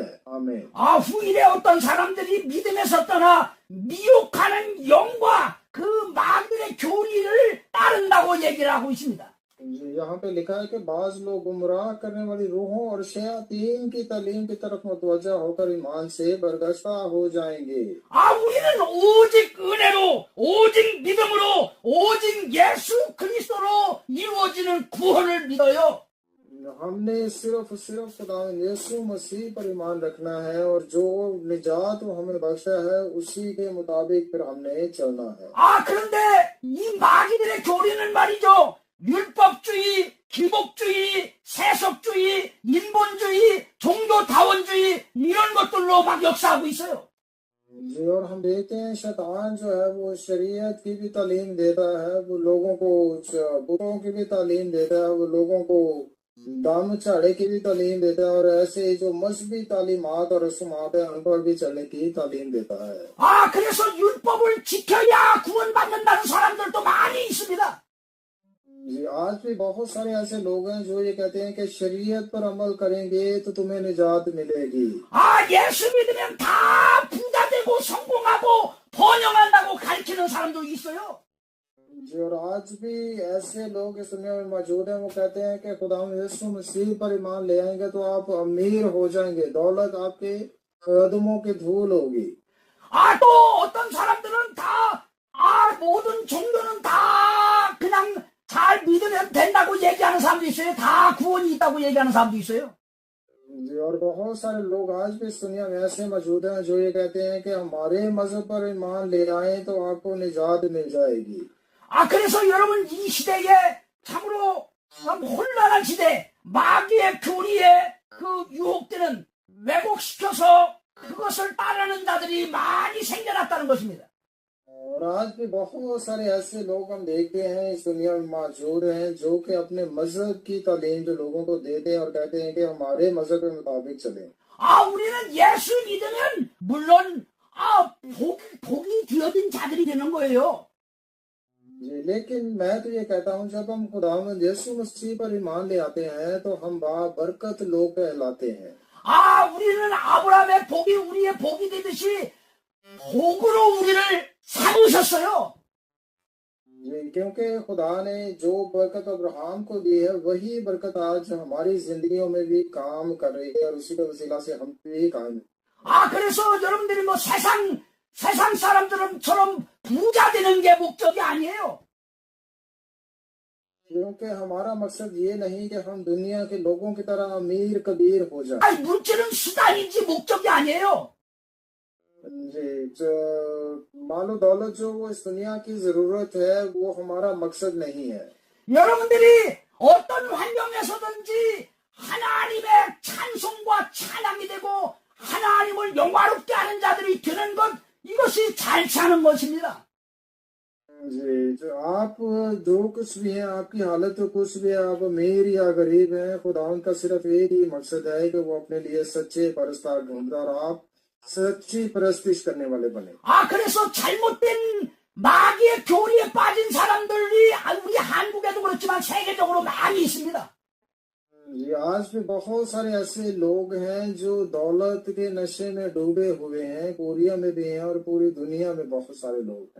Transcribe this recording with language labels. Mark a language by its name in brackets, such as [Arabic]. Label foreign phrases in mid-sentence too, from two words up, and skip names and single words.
[Urdu] आमीन। [Korean] 아, 후일에 어떤 사람들이 믿음에서 떠나 미혹하는 영과 그 마귀의 교리를 따른다고 얘기를 하고 있습니다. [Urdu] یہاں پہ لکھا ہے کہ بعض لوگ گمراہ کرنے والی روحوں اور شیاطین کی تعلیم کی طرف متوجہ ہو کر ایمان سے برگشتہ ہو جائیں گے. [Korean] 아, 우리는 오직 은혜로, 오직 믿음으로, 오직 예수 그리스도로 이루어지는 구원을 믿어요. [Urdu] ہم نے صرف خدا یسوع مسیح پر ایمان رکھنا ہے اور جو نجات وہ ہمیں بخشا ہے اسی کے مطابق پھر ہم نے چلنا ہے. [Korean] 아, 그런데 이 마귀들의 교리는 말이죠. 율법주의, 기복주의, 세속주의, 인본주의, 종교다원주의 이런 것들로 막 역사하고 있어요. [Urdu] جی، اور ہم دیکھتے ہیں شیطان جو ہے وہ شریعت کی بھی تعلیم دیتا ہے، وہ لوگوں کو بتوں کی بھی تعلیم دیتا ہے، وہ لوگوں کو دام چاڑے کی بھی تعلیم دیتا ہے اور ایسے جو مذہبی تعلیمات اور رسومات ہے ان پر بھی چلنے کی تعلیم دیتا ہے. [Korean] 아, 그래서 율법을 지켜야 구원받는다는 사람들도 많이 있습니다. [Urdu] جی، آج بھی بہت سارے ایسے لوگ ہیں جو یہ کہتے ہیں کہ شریعت پر عمل کریں گے تو تمہیں نجات ملے گی. [Korean] 아, 예수 믿으면 다 부자 되고 성공하고 번영한다고 가르치는 사람도 있어요. [Urdu] جی، اور آج بھی ایسے لوگ اس دنیا میں موجود ہیں، وہ کہتے ہیں کہ خدا یسوع مسیح پر ایمان لے آئیں گے تو آپ امیر ہو جائیں گے، دولت آپ کے قدموں کی دھول ہوگی. [Korean] 아, 또 어떤 사람들은 모든 종교는 다 그냥 잘 믿으면 된다고 얘기하는 사람도 있어요. 다 구원이 있다고 얘기하는 사람도 있어요. [Urdu] جی، اور بہت سارے لوگ آج بھی اس دنیا میں ایسے موجود ہیں جو یہ کہتے ہیں کہ ہمارے مذہب پر ایمان لے آئے تو آپ کو نجات مل جائے گی. [Korean] 아, 그래서 여러분 이 시대에 참으로 혼란한 시대, 마귀의 교리에 그 유혹들은 왜곡시켜서 그것을 따르는 자들이 많이 생겨났다는 것입니다. [Urdu] اور آج بھی بہت سارے ایسے لوگ ہم دیکھتے ہیں اس دنیا میں موجود ہیں جو کہ اپنے مذہب کی تعلیم جو لوگوں کو دیتے ہیں اور کہتے ہیں کہ ہمارے مذہب کے مطابق چلیں. [Korean] 아, 우리는 예수 믿으면 물론 복이 되어진 자들이 되는 거예요. [Urdu] جی، لیکن میں تو یہ کہتا ہوں جب ہم خداوند یسوع مسیح پر ایمان لے آتے ہیں تو ہم بابرکت لوگ کہلاتے ہیں. [Korean] 아, 우리는 아브라함의 복이 우리의 복이 되듯이 복으로 우리를 삼으셨어요. [Urdu] جی، کیونکہ خدا نے جو برکت ابراہام کو دی ہے وہی برکت آج ہماری زندگیوں میں بھی کام کر رہی ہے اور اسی کے وسیلہ سے ہم بھی قائم. [Korean] 아, 그래서 여러분들이 뭐 세상 사람들처럼 부자 되는 게 목적이 아니에요. [Urdu] کیونکہ ہمارا مقصد یہ نہیں کہ ہم دنیا کے لوگوں کی طرح امیر کبیر ہو جائے. [Korean] 아니, 물질은 수단이지 목적이 아니에요. [Urdu] جی، مال و دولت جو وہ اس دنیا کی ضرورت ہے وہ ہمارا مقصد نہیں ہے. [Korean] 여러분들이 어떤 환경에서든지 하나님의 찬송과 찬양이 되고 하나님을 영화롭게 하는 자들이 되는 것, 이것이 잘 사는 것입니다. [Urdu] جی، جو آپ جو کچھ بھی ہے، آپ کی حالت تو کچھ بھی ہے، آپ امیر یا غریب ہیں، خدا ان کا صرف ایک ہی مقصد ہے کہ وہ اپنے لیے سچے پرستار ڈھونڈتا اور آپ سچی پرستش کرنے والے بنے. [Korean] 아, 그래서 잘못된 마귀의 교리에 빠진 사람들이 우리 한국에도 그렇지만 세계적으로 많이 있습니다. [Urdu] جی، آج بھی بہت سارے ایسے لوگ ہیں جو دولت کے نشے میں ڈوبے ہوئے ہیں، کوریا میں بھی ہیں اور پوری دنیا میں بہت سارے لوگ ہیں.